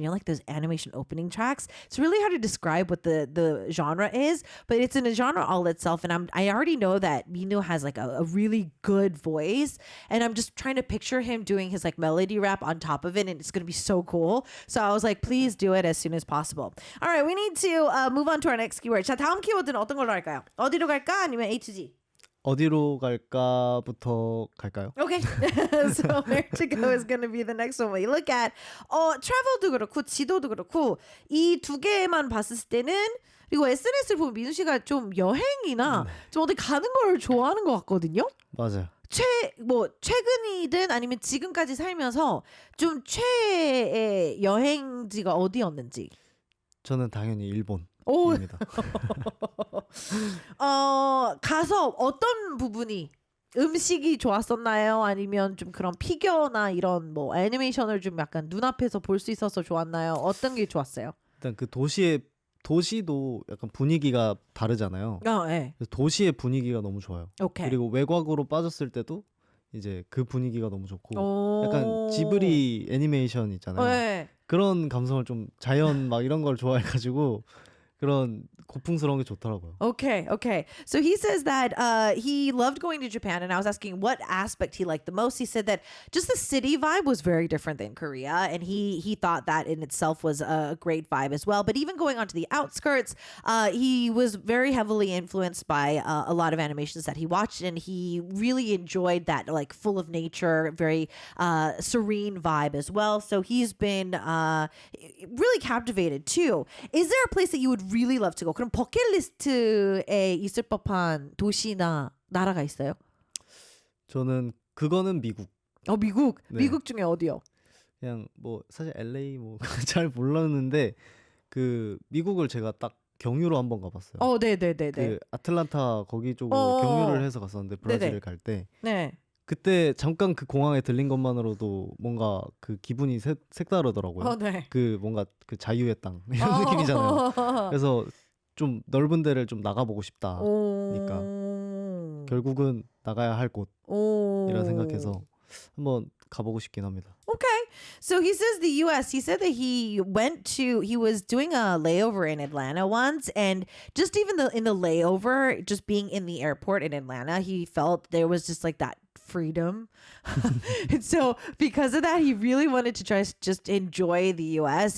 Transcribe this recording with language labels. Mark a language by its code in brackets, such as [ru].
[en] You know, like those animation opening tracks. It's really hard to describe what the genre is, but it's in a genre all itself. And I already know that Minoo has like a really good voice, and I'm just trying to picture him doing his like melody rap on top of it, and it's gonna be so cool. So I was like, please do it as soon as possible. All right, we need to move on to our next keyword. [ko] 자, 다음 키워드는 어떤 걸로 할까요? 어디로 갈까? 아니면 A to Z? 어디로 갈까부터 갈까요? [en] Okay. So where to go is going to be the next one we look at. [ko] travel도 그렇고 지도도 그렇고 이 두 개만 봤을 때는 그리고 SNS를 보면 민우 씨가 좀 여행이나 좀 어디 가는 걸 좋아하는 것 같거든요. 맞아요. 최근이든 아니면 지금까지 살면서 좀 최애의 여행지가 어디였는지. 저는 당연히 일본입니다. 가서 어떤 부분이 음식이 좋았었나요? 아니면 좀 그런 피규어나 이런 뭐 애니메이션을 좀 약간 눈앞에서 볼 수 있어서 좋았나요? 어떤 게 좋았어요? 일단 그 도시도 약간 분위기가 다르잖아요. 네. 그래서 도시의 분위기가 너무 좋아요. [en] 오케이. [ko] 그리고 외곽으로 빠졌을 때도 이제 그 분위기가 너무 좋고 오. 약간 지브리 애니메이션 있잖아요. 네. 그런 감성을 좀 자연 막 이런 걸 좋아해가지고 그런 고풍스러운 게 좋더라고요. [en] Okay. So he says that he loved going to Japan, and I was asking what aspect he liked the most. He said that just the city vibe was very different than Korea, and he thought that in itself was a great vibe as well. But even going onto the outskirts, he was very heavily influenced by a lot of animations that he watched, and he really enjoyed that like full of nature, very serene vibe as well. So he's been really captivated too. Is there a place that you would really love to go? [ko] 그럼 버킷리스트에 있을 법한 도시나 나라가 있어요? 저는 그거는 미국. 미국. 네. 미국 중에 어디요? 그냥 뭐 사실 LA 뭐 잘 몰랐는데 그 미국을 제가 딱 경유로 한번 가봤어요. 네네네네. 그 아틀란타 거기 쪽으로 경유를 해서 갔었는데 브라질을 갈 때. 네. 그때 잠깐 그 공항에 들린 것만으로도 뭔가 그 기분이 색다르더라고요. 네. 그 뭔가 그 자유의 땅 이런 느낌이잖아요. 그래서 좀 넓은 데를 좀 나가보고 싶다니까 결국은 나가야 할 곳이라 생각해서 한번 가보고 싶긴 합니다. Okay. [en] So he says the US, he said that he was doing a layover in Atlanta once. And just even in the layover, just being in the airport in Atlanta, he felt there was just like that freedom. And so because of that, he really wanted to try to just enjoy the US.